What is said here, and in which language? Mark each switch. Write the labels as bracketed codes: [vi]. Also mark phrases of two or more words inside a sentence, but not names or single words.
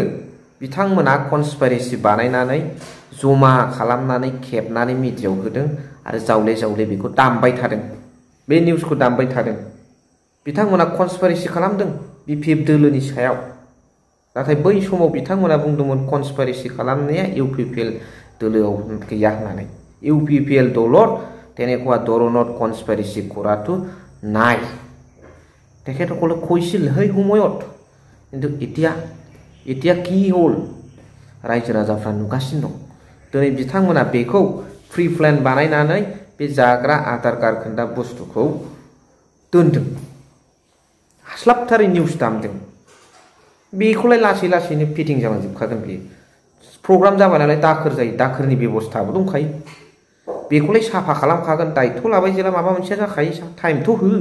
[brx] बिथांमोना कनस्पाइरेसि बानायनानै जमा खालामनानै खेबनानै मिडियायाव होदों आरो जावले बेखौ दामबाय थादों बे निउसखौ दामबाय थादों बिथांमोना कनस्पाइरेसि खालामदों बिपिएफ दोलोनि सायाव नाथाय बै समाव बिथांमोना बुंदोंमोन कनस्पाइरेसि खालामनाया इउपिपिएल दोलोआव गैया होननानै इउपिपिएल दलर [as] তেনেকুৱা ধৰণৰ কনস্পাইৰেসি কৰাটো নাই তেখেতসকলে কৈছিল সেই সময়ত কিন্তু এতিয়া কি হ'ল [brx] रायजो राजाफ्रा नुगासिनो दं दिनै बिथांमोना बेखौ [en] pre plan [brx] बानायनानै बे जाग्रा आदार गारखोन्दा बुस्थुखौ दोनदों हास्लाबथारै निउस दामदों बेखौलाय लासैनो फिटिं जालांजोबखागोन बेयो प्रग्राम जाबाय नालाय दाखोर जायो दाखोरनि बेबस्थाबो दंखायो बेखौलाय साफा खालामखागोन दायथ' लाबाय जेला माबा मोनसे जाखायो टाइमथ'